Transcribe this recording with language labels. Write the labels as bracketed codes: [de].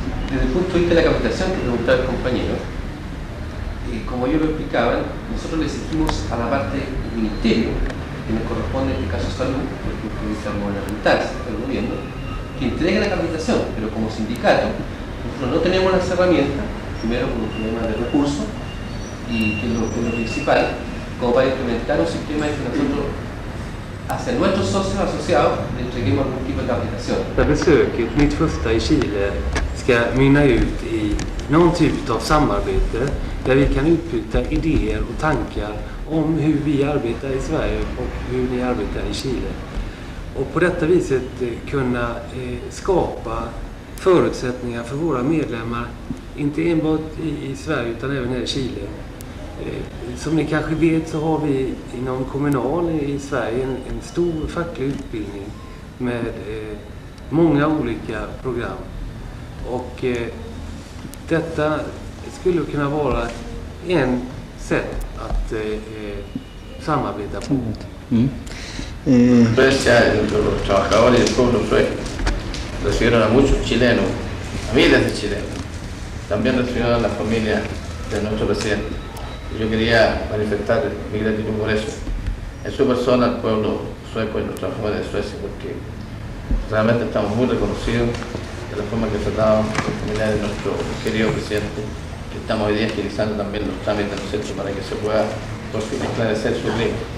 [es] Desde el punto de vista de la capacitación que preguntaba el compañero, como yo lo explicaba, nosotros le exigimos a la parte del ministerio, que nos corresponde en este caso salud, porque utilizamos gubernamental del gobierno, que entregue la capacitación, pero como sindicato nosotros no tenemos las herramientas, primero por un problema de recursos, y que es lo principal, como para implementar un sistema de que nosotros hacia nuestros socios asociados le entreguemos algún tipo de capacitación. [sv] Besöket, mitt första i Chile, ska mynna ut i någon typ av samarbete där vi kan utbyta idéer och tankar om hur vi arbetar i Sverige och hur ni arbetar i Chile. Och på detta viset kunna skapa förutsättningar för våra medlemmar, inte enbart i Sverige utan även här i Chile. Som ni kanske vet så har vi inom Kommunal i Sverige en stor facklig utbildning med många olika program. Och detta skulle kunna vara en sätt att samarbeta på. [es] Experiencia entre los trabajadores del pueblo sueco. Recibieron a muchos chilenos, a miles de chilenos. También recibieron a la familia de nuestro presidente. Yo quería manifestar mi gratitud por eso, en su persona al pueblo sueco y los trabajadores de Suecia, porque realmente estamos muy reconocidos de la forma que tratamos la familia de nuestro querido presidente, que estamos hoy día agilizando también los trámites, ¿no es cierto?, para que se pueda por fin esclarecer su ley.